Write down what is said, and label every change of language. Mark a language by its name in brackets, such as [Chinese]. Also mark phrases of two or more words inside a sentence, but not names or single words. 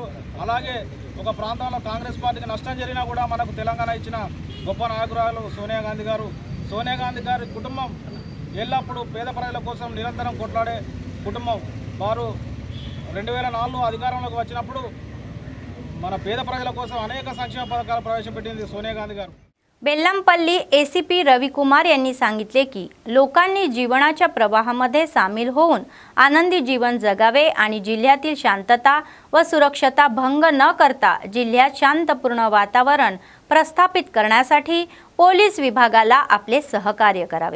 [Telugu] అలాగే ఒక ప్రాంతంలో కాంగ్రెస్ పార్టీకి నష్టం జరిగినా కూడా మనకు తెలంగాణ ఇచ్చిన గొప్ప నాయకురాలు సోనియా గాంధీ గారు. సోనియా గాంధీ గారి కుటుంబం ఎల్లప్పుడూ పేద ప్రజల కోసం నిరంతరం కొట్లాడే కుటుంబం. వారు 2004 అధికారంలోకి వచ్చినప్పుడు మన పేద प्रजల కోసం అనేక సంక్షేమ పథకాలు ప్రవేశపెట్టింది सोनिया गांधी गारू. [Marathi] बेल्लमपल्ली एसीपी रविकुमार यांनी सांगितले की लोकांनी जीवनाच्या प्रवाहामध्ये सामील होऊन आनंदी जीवन जगावे आणि जिल्ह्यातील शांतता व सुरक्षता भंग न करता जिल्ह्यात शांतपूर्ण वातावरण प्रस्थापित करण्यासाठी पोलीस विभागाला आपले सहकार्य करावे.